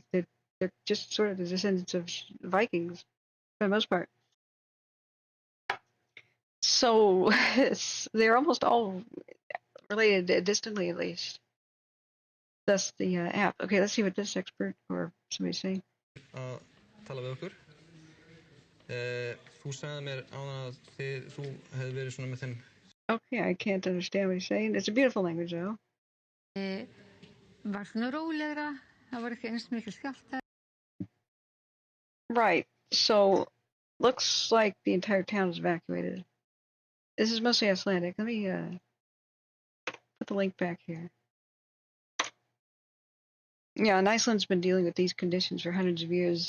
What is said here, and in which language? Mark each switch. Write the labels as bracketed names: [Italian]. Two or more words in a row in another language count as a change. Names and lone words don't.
[English] They're just sort of the descendants of Vikings for the most part. So they're almost all related distantly, at least. That's the app. Okay, let's see what this expert or somebody's saying. [Icelandic] Tala við okkur. Þú sagði mér áðan að þú hefði verið svona með þeim. [English] Okay, I can't understand what he's saying. It's a beautiful language, though. [Icelandic] Var svona rólegra. Það var ekki eins mikil skjálftar. [English] Right. So, looks like the entire town is evacuated. This is mostly Icelandic. Let me put the link back here. Yeah, and Iceland's been dealing with these conditions for hundreds of years.